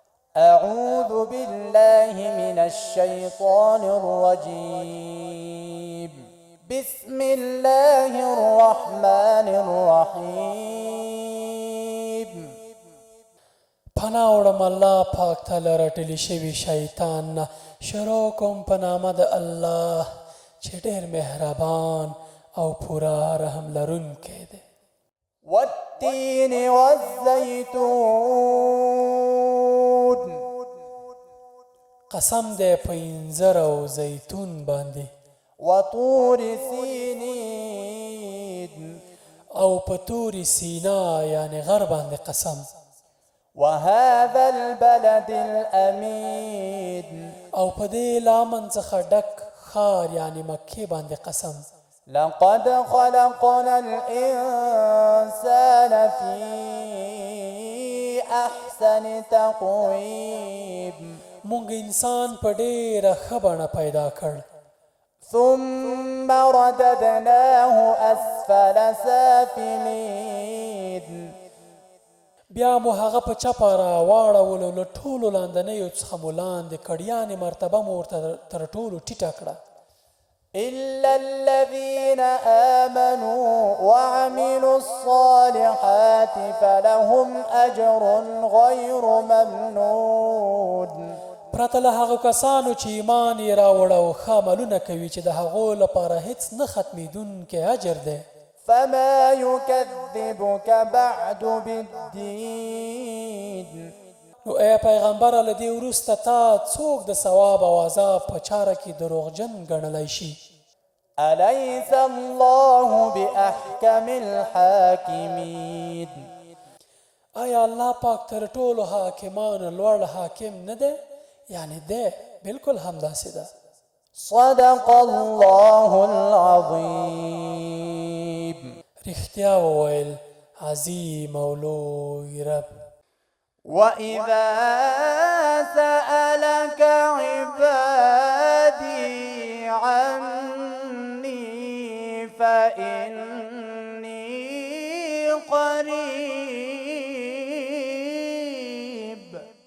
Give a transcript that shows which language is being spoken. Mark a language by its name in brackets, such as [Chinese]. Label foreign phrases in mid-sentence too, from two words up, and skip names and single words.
[Arabic] أعوذ بالله من الشيطان الرجيم. بسم الله الرحمن الرحيم. [Pashto] پناه وړم الله پاک تعالی رټلی شوي شیطان نه. شروع کوم په نامه د الله چې ډېر مهربان او پوره رحم لرونکی دی. [Arabic] والتين والزيتون. [Pashto] قسم دی په انځر او زیتون باندې. [Arabic] وطور سینین. [Pashto] او په تورې سینا یعنی غر باندې قسم. [Arabic] وهذا البلد الأمين. [Pashto] او په دې لامن څخه ډک ښار یعنی مکې باندې قسم. [Arabic] لقد خلقنا الإنسان في أحسن تقويم. [Pashto] مونږ انسان په ډېره ښه بڼه پیدا کړ. [Arabic] ثم رددناه أسفل سافلين. [Pashto] بیا مو هغه په چپه راواړولو له ټولو لاندنیو څخه مو لاندې کړ یعنې مرتبه مو ورته تر ټولو ټیټه کړه. [Arabic] إلا الذين آمنوا وعملوا الصالحات فلهم أجر غير ممنون. [Pashto] پرته له هغو کسانو چې ایمان یې راوړه او ښه عملونه کوي چې د هغو لپاره هیڅ نه ختمېدونکی اجر دی. [Arabic] فما يكذبك بعد بالدين. [Pashto] نو ای پیغمبره له دې وروسته تا څوک د ثواب او عذاب په چاره کې دروغجن ګڼلی شي؟ [Arabic] أليس الله بأحكم الحاكمين. [Pashto] آیا الله پاک تر ټولو حاکمانو لوړ حاکم نه دی؟ یعنی دی بالکل همداسې ده. [Arabic] صدق الله العظيم. [Pashto] رښتیا وویل عظیم او لوی رب. [Arabic] وإذا سألك عبادي عني فإني قريب